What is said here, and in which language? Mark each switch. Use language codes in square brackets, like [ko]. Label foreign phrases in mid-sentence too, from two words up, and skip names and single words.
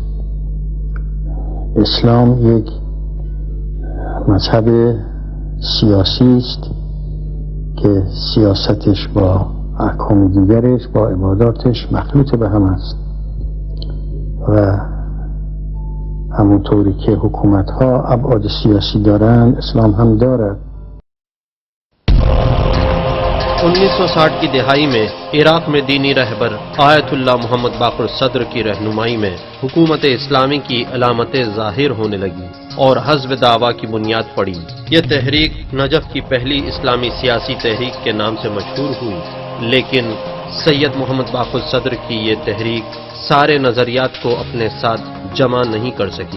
[fa] اسلام یک مذهب سیاسی است که سیاستش با احکام دیگرش با عباداتش مخلوط به هم است و همونطوری که حکومت ها ابعاد سیاسی دارن اسلام هم دارد. [ur] 1960 کی دہائی میں عراق میں دینی رہبر آیت اللہ محمد باقر صدر کی رہنمائی میں حکومت اسلامی کی علامتیں ظاہر ہونے لگی اور حزب دعویٰ کی بنیاد پڑی۔ یہ تحریک نجف کی پہلی اسلامی سیاسی تحریک کے نام سے مشہور ہوئی، لیکن سید محمد باقر صدر کی یہ تحریک سارے نظریات کو اپنے ساتھ جمع نہیں کر سکی۔